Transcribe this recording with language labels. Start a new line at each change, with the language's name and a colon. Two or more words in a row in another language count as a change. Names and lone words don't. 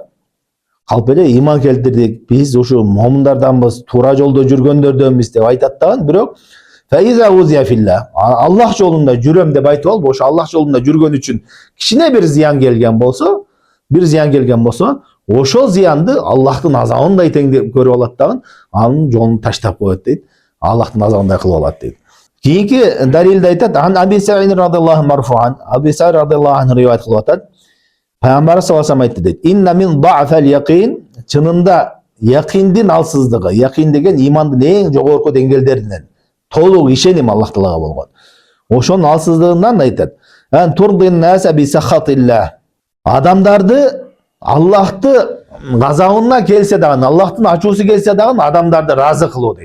Kyrgyz: Калп эле иман келтирдик, биз ушу момундарданбыз, туура жолдо жүргөндөрдөнбүз деп айтат дагы, бирок
Arabic: فإذا أوذي في الله,
Kyrgyz: Аллах жолунда жүрөм деп айтып алып, ошо Аллах жолунда жүргөн үчүн кичине бир зыян келген болсо, ошол зыянды Аллахтын азабындай тең деп көрүп алат дагы, анын жолун таштап коет дейт. Аллахтын азабындай кылып алат дейт. Кийинки далилде айтат,
Arabic: عن أبي سعيد رضي الله مرفوعا أبي سعيد رضي الله عنه
Kyrgyz: риваят кылып атат. Пайгамбар
Arabic: صلى الله عليه وسلم
Kyrgyz: айтты дейт.
Arabic: إن من ضعف اليقين,
Kyrgyz: чынында яқиндин алсыздыгы, яқин деген имандын эң жогорку деңгээлдеринен, толук ишеним Аллах Таалага болгон. Ошонун алсыздыгынан айтат.
Arabic: أن ترضي الناس بسخط الله.
Kyrgyz: Адамдарды Аллахты газабына келсе дагы, Аллахтын ачуусу келсе дагы адамдарды разы кылуу дейт.